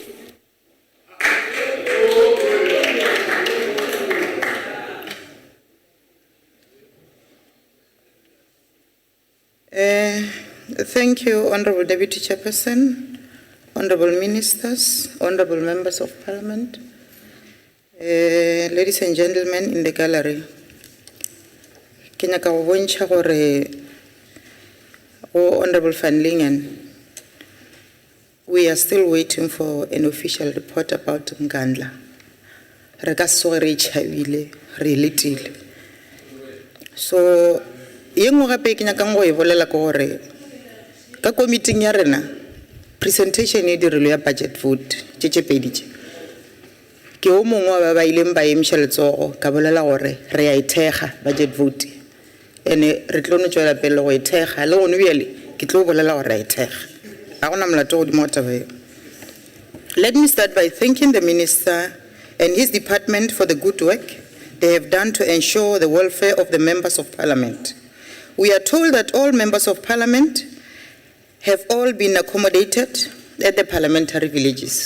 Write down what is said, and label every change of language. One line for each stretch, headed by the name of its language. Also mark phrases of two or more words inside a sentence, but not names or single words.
English: Thank you, Honourable Deputy Chairperson, Honourable Ministers, Honourable Members of Parliament, ladies and gentlemen in the gallery.
Northern Sotho: Ke nyaka go bontšha gore
English: Honourable Van Lingen, we are still waiting for an official report about Nkandla.
Northern Sotho: Re ka se re itšhabile, re letile. So yengwe gape ke nyaka go e bolela ke gore ka committee ya rena presentation e dirilwe ya
English: budget vote
Northern Sotho: tše pedi tše ke o mongwe ba ba ileng ba emiša letsogo ka bolela gore re a ithega
English: budget vote
Northern Sotho: ene re tlo no tšwela pele go ithega le gone bjale ke tlo bolela gore re a ithega ga gona molato godimo wa taba eo.
English: Let me start by thanking the Minister and his department for the good work they have done to ensure the welfare of the members of Parliament. We are told that all members of Parliament have all been accommodated at the parliamentary villages.